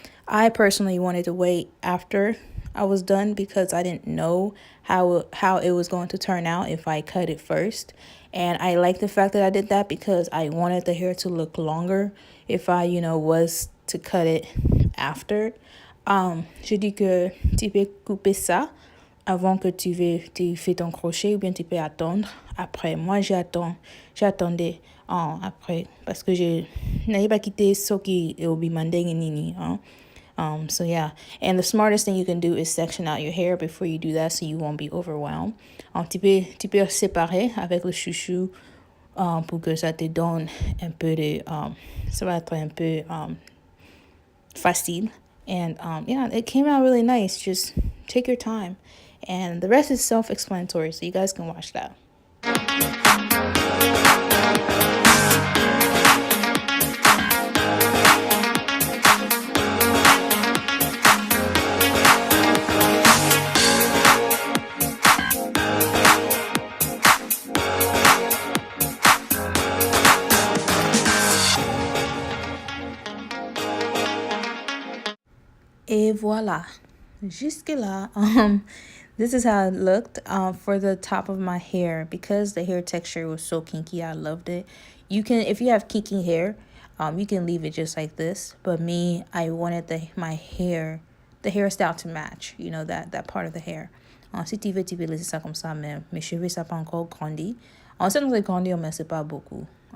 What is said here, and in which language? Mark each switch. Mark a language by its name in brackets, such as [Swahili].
[English] I personally wanted to wait after I was done because I didn't know how it was going to turn out if I cut it first. And I like the fact that I did that because I wanted the hair to look longer if I, you know, was to cut it after. [French] Je dis que tu peux couper ça avant que tu fais ton crochet ou bien tu peux attendre après. Moi, j'attendais après parce que je n'avais pas quitté ce qui est au bimandeng nini. [English] So yeah, and the smartest thing you can do is section out your hair before you do that so you won't be overwhelmed. [French] Tu peux séparer avec le chouchou pour que ça te donne un peu de ça va être un peu facile. [English] And yeah, it came out really nice. Just take your time, and the rest is self-explanatory, so you guys can watch that. [French] Et voila, jusque là, [English] this is how it looked for the top of my hair. Because the hair texture was so kinky, I loved it. You can, if you have kinky hair, you can leave it just like this. But me, I wanted the hairstyle to match, you know, that part of the hair. [French] Si tu veux laisser ça comme ça, mais mes cheveux, ça pas encore grandi. Ça nous a grandi, mais c'est pas beaucoup.